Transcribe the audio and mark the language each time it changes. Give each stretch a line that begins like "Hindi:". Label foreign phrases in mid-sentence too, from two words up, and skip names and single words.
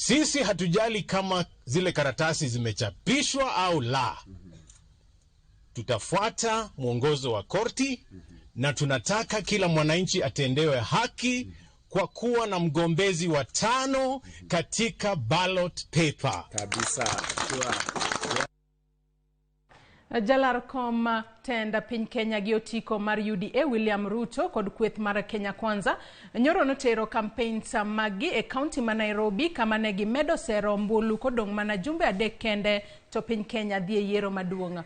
Swahili: Sisi hatujali kama zile karatasi zimechapishwa au la. Tutafuata mwongozo wa korti na tunataka kila mwananchi atendewe haki kwa kuwa na mgombezi wa 5 katika
English: ballot paper.
Swahili: Kabisa.
Luo (Kenya and Tanzania): Jalar kom tenda piny Kenya gi otiko mar UDA William Ruto kod kweth mar Kenya Kwanza nyoro notero campaign samagi e county ma Nairobi kama ne gimedo sero mbulu kodong mana jumbe 3 kende to piny Kenya dhi e yiero maduong'.